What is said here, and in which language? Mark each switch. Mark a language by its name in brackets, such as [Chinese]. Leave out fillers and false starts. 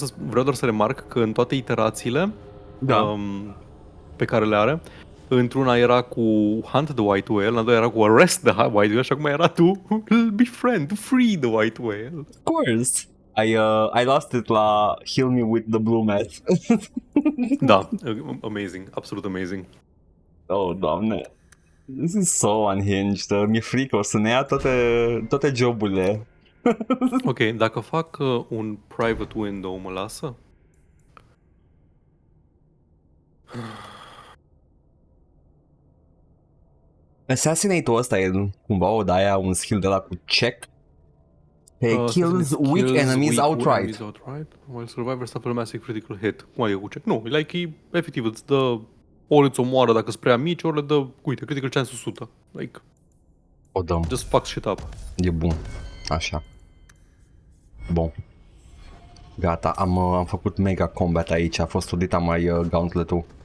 [Romanian] Vreau doar să remarc că în toate iterațiile pe care le are, într-una era cu Hunt the White Whale, în a doua era cu Arrest the White Whale și acum era [English] to befriend, to free [Romanian] the White Whale. [English] Of course. I lost it la Heal Me with the Blue Meth. [Romanian] Da, amazing, absolut amazing. Oh, doamne. [English] This is so unhinged. [Romanian] Mi-e frică, o să ne ia toate joburile. Ok, dacă fac un private window, mă lasă? Assassinator ăsta e cumva o de-aia, un skill de la cu check. [English] He kills weak enemies outright. While survivors suffer a massive critical hit. [Romanian] Cum adică cu check? Nu, like, e efectiv îți dă, ori îți omoară dacă sunt prea mici, ori le dă, uite, critical chance 100. [English] Like, [Romanian] O dăm. [English] just fuck shit up. [Romanian] E bun. Așa. Bun. Gata, am făcut mega combat aici, a fost udita mai gauntlet-ul.